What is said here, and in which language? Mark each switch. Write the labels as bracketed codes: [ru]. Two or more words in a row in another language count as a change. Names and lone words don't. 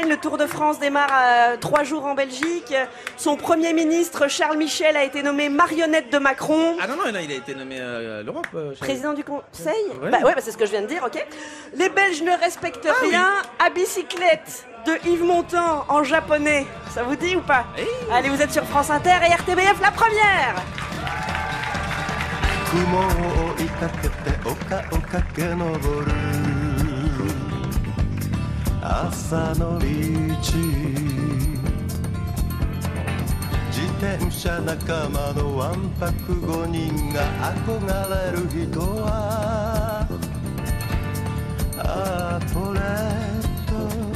[fr] Le Tour de France démarre à 3 jours en Belgique. Son Premier ministre, Charles Michel, a été nommé marionnette de Macron. Ah non, il a été nommé à l'Europe. Président du Conseil? Ouais. C'est ce que je viens de dire, ok. Les Belges ne respectent rien. À bicyclette de Yves Montand en japonais. Ça vous dit ou pas? Allez, vous êtes sur France Inter et RTBF la première. [ja] 雲を追いかけて丘を駆け上る朝の道自転車仲間のわんぱく5人が憧れる人はアポレット